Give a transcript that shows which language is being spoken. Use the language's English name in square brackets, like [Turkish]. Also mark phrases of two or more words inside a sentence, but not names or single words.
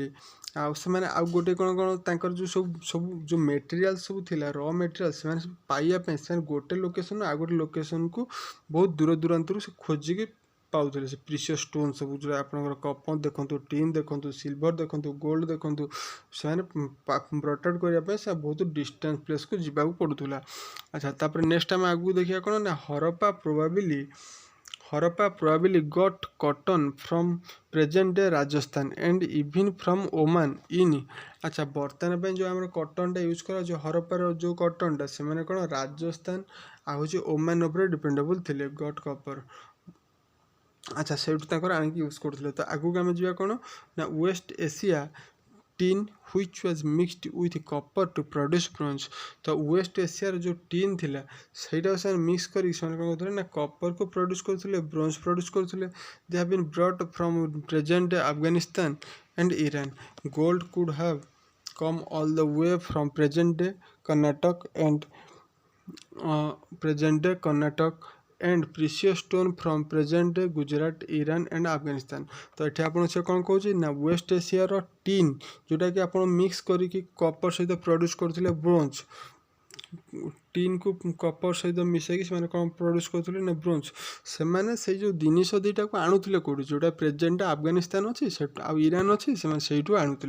[Odia] ଆଉ ସେମାନେ ଆଉ ଗୋଟେ କ'ଣ ତାଙ୍କର ଯେଉଁ ସବୁ ଯେଉଁ ମେଟେରିଆଲ୍ ସବୁ ଥିଲା [English] raw material [Odia] ସେମାନେ ସବୁ ପାଇବା ପାଇଁ ସେମାନେ ଗୋଟେ ଲୋକେସନ୍ରୁ ଆଉ ଗୋଟେ ଲୋକେସନ୍କୁ ବହୁତ ଦୂର ଦୂରାନ୍ତରୁ ସେ ଖୋଜିକି ପାଉଥିଲେ. ସେ [English] precious stone [Odia] ସବୁ ଯେଉଁଟା ଆପଣଙ୍କର କପର୍ ଦେଖନ୍ତୁ ଟିନ୍ ଦେଖନ୍ତୁ ସିଲଭର ଦେଖନ୍ତୁ ଗୋଲ୍ଡ ଦେଖନ୍ତୁ ସେମାନେ ପ୍ରୋଟେକ୍ଟ କରିବା ପାଇଁ ସେ ବହୁତ [English] distance placeକୁ [Odia] ଯିବାକୁ ପଡ଼ୁଥିଲା. ଆଚ୍ଛା ତାପରେ ନେକ୍ସଟ ଆମେ ଆଗକୁ ଦେଖିବା କ'ଣ ନା [English] ହରପ୍ପା probably got cotton from present day ରାଜସ୍ଥାନ and even from Oman in. [Odia] ଆଚ୍ଛା ବର୍ତ୍ତମାନ ପାଇଁ ଯେଉଁ ଆମର କଟନ୍ଟା ୟୁଜ୍ କରାଯାଉଛି ହରପ୍ପାର ଯେଉଁ କଟନ୍ଟା ସେମାନେ କ'ଣ ରାଜସ୍ଥାନ ଆଉ ହେଉଛି ଓମାନ ଉପରେ ଡିପେଣ୍ଡେବୁଲ୍ ଥିଲେ [English] got copper. [Odia] ଆଚ୍ଛା ସେଇଠୁ ତାଙ୍କର ଆଣିକି ୟୁଜ୍ କରୁଥିଲେ. ତ ଆଗକୁ ଆମେ ଯିବା କ'ଣ ନା [English] ୱେଷ୍ଟ ଏସିଆ tin which was mixed with copper to produce bronze. [Odia] ତ ୱେଷ୍ଟ ଏସିଆର ଯେଉଁ ଟିନ୍ ଥିଲା ସେଇଟାକୁ ସେମାନେ ମିକ୍ସ କରିକି ସେମାନେ କ'ଣ କରୁଥିଲେ ନା କପର୍କୁ ପ୍ରଡ୍ୟୁସ୍ କରୁଥିଲେ ବ୍ରୋଞ୍ଜ ପ୍ରଡ୍ୟୁସ୍ କରୁଥିଲେ. [English] They have been brought from present Afghanistan and Iran. Gold could have come all the way from present day Karnataka and precious stone from present day Gujarat, Iran and Afghanistan. [Odia] ତ ଏଠି ଆପଣ ସେ କ'ଣ କହୁଛି ନା ୱେଷ୍ଟ ଏସିଆର ଟିନ୍ ଯେଉଁଟାକି ଆପଣ ମିକ୍ସ କରିକି କପର୍ ସହିତ ପ୍ରଡ୍ୟୁସ୍ କରୁଥିଲେ ବ୍ରୋଞ୍ଜ. ଟିନ୍କୁ କପର୍ ସହିତ ମିଶାଇକି ସେମାନେ କ'ଣ ପ୍ରଡ୍ୟୁସ୍ କରୁଥିଲେ ନା ବ୍ରୋଞ୍ଜ. ସେମାନେ ସେଇ ଯେଉଁ ଜିନିଷ ଦୁଇଟାକୁ ଆଣୁଥିଲେ କେଉଁଠି ଯେଉଁଟା ପ୍ରେଜେଣ୍ଟ ଆଫଗାନିସ୍ତାନ ଅଛି ସେଠୁ ଆଉ ଇରାନ ଅଛି ସେମାନେ ସେଇଠୁ ଆଣୁଥିଲେ.